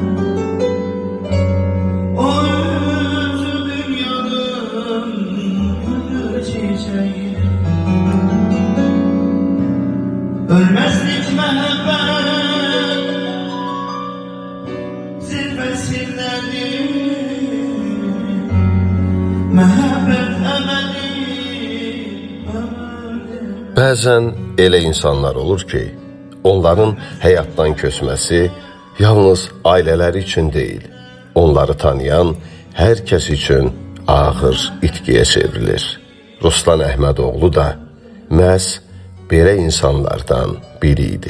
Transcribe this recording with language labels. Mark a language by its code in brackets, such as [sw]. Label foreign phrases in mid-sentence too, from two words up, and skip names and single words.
[az] O özü dünyanın gül çiçeği. Ölmezlik mehabbet zirvesindedir. Mehabbet ebedi. Bəzən elə insanlar olur ki, onların həyatdan köçməsi yalnız ailələri üçün deyil, onları tanıyan hər kəs üçün ağır itkiyə çevrilir. Ruslan Əhmədoğlu da məhz belə insanlardan biri idi.